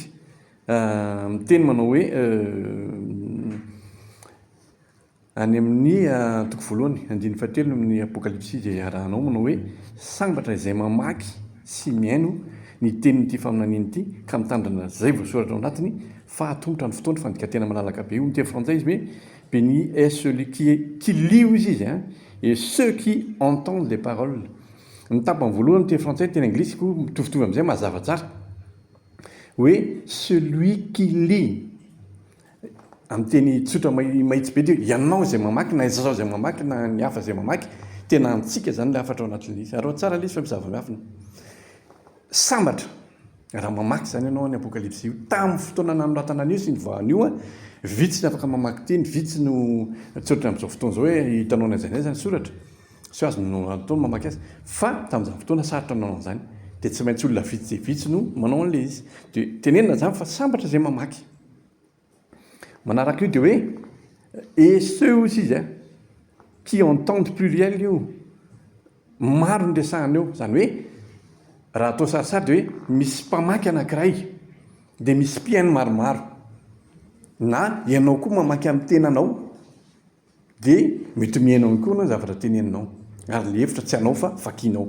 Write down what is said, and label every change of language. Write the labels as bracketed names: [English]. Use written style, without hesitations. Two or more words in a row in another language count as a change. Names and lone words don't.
[Malagasy] Miteny manao hoe any amin'ny toko voalohany andiny fahatelo amin'ny apokalypsy dia arahanao manao hoe sambatra izay mamaky sy miaino ny tenin'ity faminaniana ity ka mitandrina zay voasoratra ao anatiny fa atombotra ny fotoana fandikatena malalaka be. Io ny teny frantsay izy hoe [French] béni est celui qui lit izy et ceux qui entendent les paroles. [Malagasy] Ny tapany voalohany teny frantsay teny anglisy ko mitovitovy amin'izay mazava tsara hoe [French] celui qui lit. [Malagasy] Amin'ny teny tsotra mahitsy be dia ianao izay mamaky na izao izay mamaky na ny hafa izay mamaky tena antsika zany le afatra ao anatin'izy. Ary tsara ilay izy fa mizava-miafina. Sambatra raha mamaky zany ianao ny apokalypsy io tamin'ny fotoana nanoratana an'io sy ny voan'io vitsy ny afaka mamaky teny, vitsy no tsotra amin'izao fotoana izao hoe hitanao n'aiza n'aiza ny soratra sy azo no ataony mamaky azy, fa tamin'izany fotoana sarotra nanao an'izany dia tsy maintsy olona vitsy dia vitsy no manao an'ilay izy. Dia tenenina zany fa sambatra izay mamaky. Manaraka io dia hoe [French] et ceux aussi [Malagasy] izy [French] qui entendent pluriel [Malagasy] io maro ny resahana eo, zany hoe raha atao sarisary dia hoe misy mpamaky anankiray dia misy mpiaino maromaro, na ianao koa mamaky amin'ny tenanao dia mety miainao ihany koa na zavatra teneninao, ary le hevitra tsy anao fa vakianao.